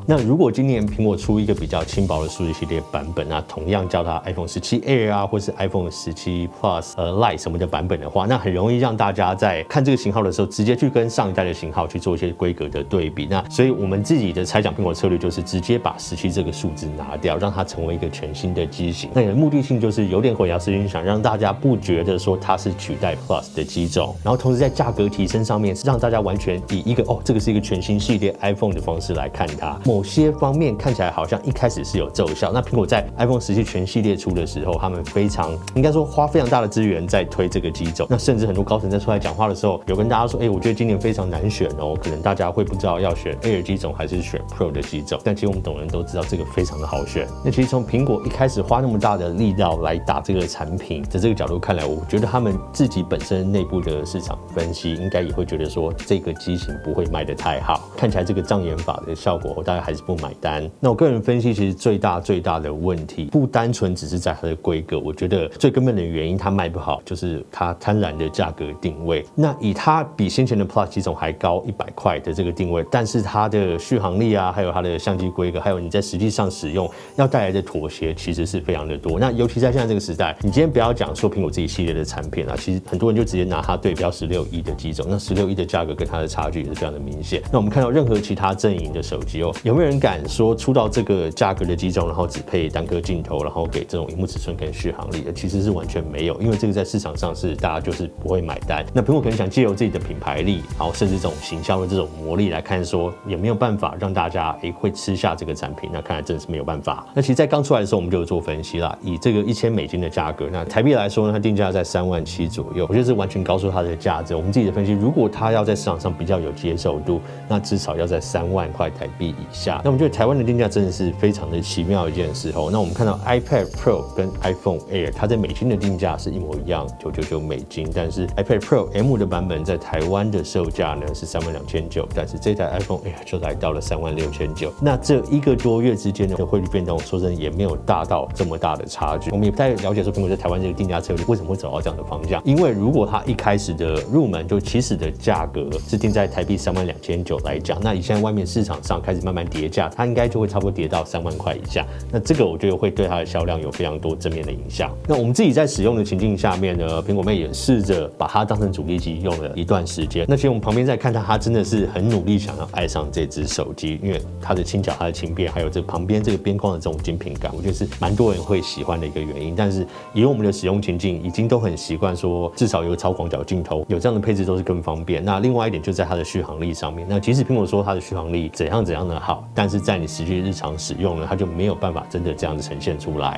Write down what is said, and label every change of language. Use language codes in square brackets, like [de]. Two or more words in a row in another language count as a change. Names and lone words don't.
[zh] 那如果今年蘋果出一個比較輕薄的數字系列版本啊，同樣叫它 iPhone 17 Air 啊，或是 iPhone 17 Plus Lite 什麼的版本的話，那很容易讓大家在看這個型號的時候，直接去跟上一代的型號去做一些規格的對比。那所以我們自己的猜想蘋果策略就是直接把17這個數字拿掉，讓它成為一個全新的機型。那你的目的性就是有點混淆视听，想讓大家不覺得說它是取代 Plus 的機種，然後同時在價格提升上面，讓大家完全以一個這個是一個全新系列 iPhone 的方式來看它。某些方面看起來好像一開始是有奏效。那蘋果在 iPhone 17 全系列出的時候，他們應該說花非常大的資源在推這個機種。那甚至很多高層在出來講話的時候，有跟大家說，我覺得今年非常難選哦，可能大家會不知道要選 Air 機種還是選 Pro 的機種。但其實我們懂人都知道這個非常的好選。那其實從蘋果一開始花那麼大的力道來打這個產品的這個角度看來，我覺得他們自己本身內部的市場分析應該也會覺得說這個機型不會賣得太好。看起來這個障眼法的效果，大家還是不買單。那我個人分析，其實最大的問題不單純只是在它的規格，我覺得最根本的原因它賣不好，就是它貪婪的價格定位。那以它比先前的 Plus 機種還高$100的這個定位，但是它的續航力啊，還有它的相機規格，還有你在實際上使用要帶來的妥協，其實是非常的多。那尤其在現在這個時代，你今天不要講說蘋果自己系列的產品啊，其實很多人就直接拿它對標16E的機種，那16E的價格跟它的差距也是非常的明顯。那我們看到任何其他陣營的手機有沒有人敢說出到這個價格的機種，然後只配單顆鏡頭，然後給這種螢幕尺寸跟續航力的？其實是完全沒有，因為這個在市場上是大家就是不會買單。那蘋果可能想借由自己的品牌力，然後甚至這種行銷的這種魔力來看說，也沒有辦法讓大家會吃下這個產品。那看來真的是沒有辦法。那其實在剛出來的時候，我們就有做分析啦，以這個$1000的價格，那台幣來說呢，它定價在37000左右，我覺得是完全高出它的價值。我們自己的分析，如果它要在市場上比較有接受度，那至少要在3萬塊台幣以下。那我們覺得台灣的定價真的是非常的奇妙的一件事哦。那我們看到 iPad Pro 跟 iPhone Air， 它在美金的定價是一模一樣，$999，但是 iPad Pro M 的版本在台灣的售價呢是32900，但是這台 iPhone Air 就來到了36900。那這1個多月之間的匯率變動，說真的也沒有大到這麼大的差距。我們也不太了解說蘋果在台灣這個定價策略為什麼會走到這樣的方向，因為如果它一開始的入門就起始的價格是定在台幣32900來講，那以現在外面市場上開始慢慢跌價，它應該就會差不多跌到3萬塊以下。那這個我覺得會對它的銷量有非常多正面的影響。那我們自己在使用的情境下面呢，蘋果妹也試着把它當成主力機用了一段時間。那其實我們旁邊在看它真的是很努力想要愛上這只手機，因為它的輕巧、它的輕輕便，還有這旁邊這個邊框的這種精品感，我覺得是蠻多人會喜歡的一個原因。但是以我們的使用情境，已經都很習慣說，至少有超廣角鏡頭，有這樣的配置都是更方便。那另外一點就在它的續航力上面，那即使蘋果說它的續航力怎樣的好，但是在你實際日常使用呢，它就沒有辦法真的這樣子呈現出來。